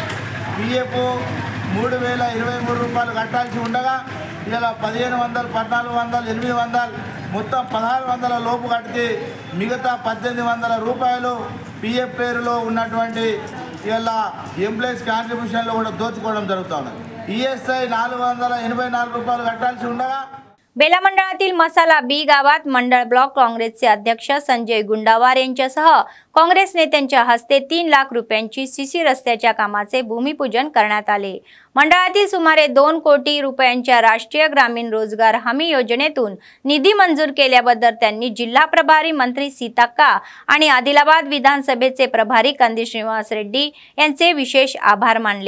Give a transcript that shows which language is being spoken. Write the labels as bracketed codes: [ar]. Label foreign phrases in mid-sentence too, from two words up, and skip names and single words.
[te] PF 3,023 రూపాయలు కట్టాల్సి ఉండగా ఇలా 1,500 1,400 800 మొత్తం 1,600 లోపు కడితే మిగతా 1,800 రూపాయలు PF పేరులో ఉన్నటువంటి ఇలా [en] employees contribution [te] కూడా దోచుకోవడం జరుగుతూ ఉన్నది। ESI 484 రూపాయలు కట్టాల్సి ఉండగా [mr] बेला मंडळातील मसाला B गावात मंडळ ब्लॉक काँग्रेसचे अध्यक्ष संजय गुंडावार यांच्यासह काँग्रेस नेत्यांच्या हस्ते 3 लाख रुपयांची सीसी रस्त्याच्या कामाचे भूमिपूजन करण्यात आले। मंडळातील सुमारे 2 कोटी रुपयांच्या राष्ट्रीय ग्रामीण रोजगार हमी योजनेतून निधी मंजूर केल्याबद्दल त्यांनी जिल्हा प्रभारी मंत्री सीताक्का आणि आदिलाबाद विधानसभेचे प्रभारी कंदी श्रीनिवास रेड्डी यांचे विशेष आभार मानले।